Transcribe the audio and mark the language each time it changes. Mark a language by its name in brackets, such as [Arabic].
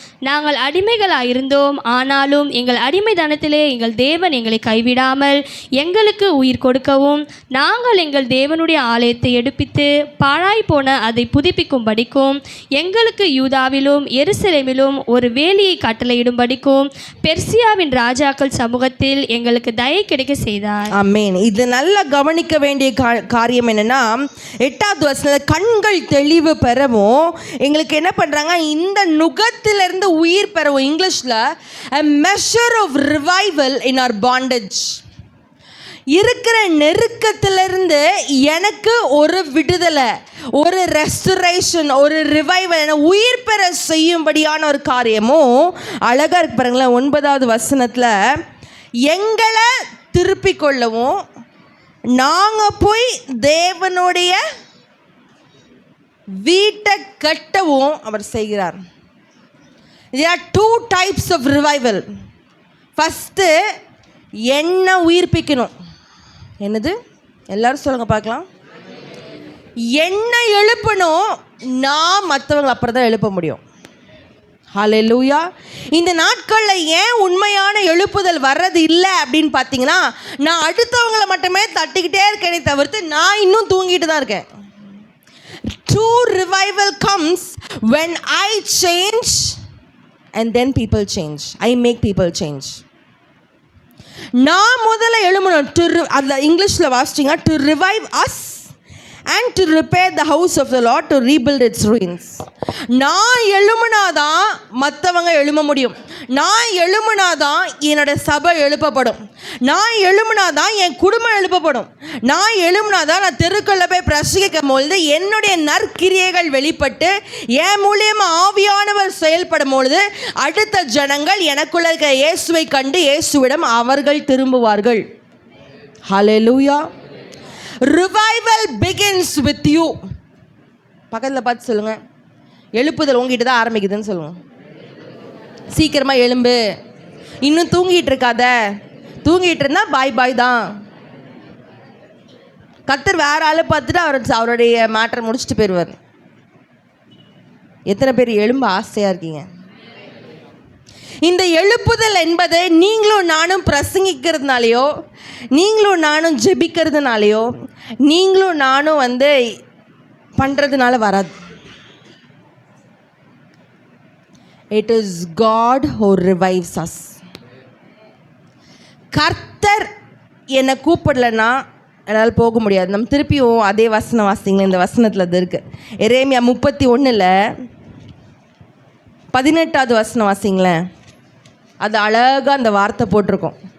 [Tamil] நாங்கள் அடிமைகளாயிருந்தோம், ஆனாலும் எங்கள் அடிமைதனத்திலே எங்கள் தேவன் எங்களை கைவிடாமல் எங்களுக்கு உயிர் கொடுக்கவும் நாங்கள் எங்கள் தேவனுடைய ஆலயத்தை எடுப்பித்து பாழாய் போன அதை புதுப்பிக்கும்படிக்கும் எங்களுக்கு யூதாவிலும் எருசலேமிலும் ஒரு வேலியை கட்டளையிடும்படிக்கும் பெர்சியாவின் ராஜாக்கள் சமூகத்தில் எங்களுக்கு தயை கிடைக்க செய்தார். ஆமென். இது நல்லா கவனிக்க வேண்டிய காரியம் என்னன்னா, 8வது வசனத்துல கண்கள் தெளிவு பெறவும் எங்களுக்கு என்ன பண்றாங்க, இந்த நுகத்திலிருந்து உயிர் பெறவும். [English] இங்கிலீஷ்ல a measure of revival in our bondage. [Tamil] இருக்கிற நெருக்கத்திலிருந்து எனக்கு ஒரு விடுதலை, ஒரு ரெஸ்டரேஷன், ஒரு ரிவைவல், உயிர் பெற செய்யும்படியான ஒரு காரியமும் அழகா இருக்கு பாருங்களேன். 9வது வசனத்துல எங்களை திருப்பிக் கொள்ளவும் நாங்கள் போய் தேவனுடைய வீட்டை கட்டவும் அவர் செய்கிறார். [English] There are 2 types of revival. [Tamil] First என்ன உயிர்ப்பிக்கணும். என்னது? எல்லாரும் சொல்லுங்க பார்க்கலாம். என்ன எழுப்பணும், நான் மற்றவங்களை அப்புறம் தான் எழுப்ப முடியும். ஹல்லேலூயா. இந்த நாட்களில் ஏன் உண்மையான எழுப்புதல் வர்றது இல்லை அப்படின்னு பார்த்தீங்கன்னா, நான் அடுத்தவங்களை மட்டுமே தட்டிக்கிட்டே இருக்கேனே தவிர்த்து நான் இன்னும் தூங்கிட்டு தான் இருக்கேன். [English] True revival comes when I change and then people change. I make people change. [Tamil] நான் முதல்ல எழுமணும். அதில் இங்கிலீஷில் வாசிச்சிங்க, [English] to revive us and to repair the house of the Lord, to rebuild its ruins. [Tamil] நான் எழுமுனாதான் மற்றவங்க எழும முடியும். நான் எழுமுனாதான் என்னோட சபை எழுப்பப்படும். நான் எழுமுனாதான் என் குடும்பம் எழுப்பப்படும். நான் எழுமுனாதான் நான் தெருக்களில் போய் பிரசங்கிக்கும் பொழுது என்னுடைய நற்கிரியைகள் வெளிப்பட்டு என் மூலியமாக ஆவியானவர் செயல்படும் பொழுது அடுத்த ஜனங்கள் எனக்குள்ள இருக்க இயேசுவை கண்டு இயேசுவிடம் அவர்கள் திரும்புவார்கள். ஹல்லேலூயா. [English] Revival begins with you. [Tamil] பக்கத்தில் பார்த்து சொல்லுங்க, எழுப்புதல் உங்ககிட்ட தான் ஆரம்பிக்குதுன்னு சொல்லுங்க. சீக்கிரமாக எழும்பு, இன்னும் தூங்கிட்டு இருக்காத. தூங்கிட்டு இருந்தா பாய் தான். கர்த்தர் வேற ஆளை பார்த்துட்டு அவருடைய மேட்டரை முடிச்சுட்டு போயிடுவார். எத்தனை பேர் எழும்ப ஆசையாக இருக்கீங்க? இந்த எழுப்புதல் என்பது நீங்களும் நானும் பிரசங்கிக்கிறதுனாலையோ, நீங்களும் நானும் ஜெபிக்கிறதுனாலையோ, நீங்களும் நானும் பண்ணுறதுனால வராது. [English] It is God who revives us. கர்த்தர் [Tamil] என்னை கூப்பிடலன்னா என்னால் போக முடியாது. நம்ம திருப்பியும் அதே வசனம் வாசிங்களேன். இந்த வசனத்தில் அது இருக்குது. எரேமியா 31:18 வசனம் வாசிங்களேன். அது அழகாக அந்த வார்த்தை போட்டிருக்கோம்.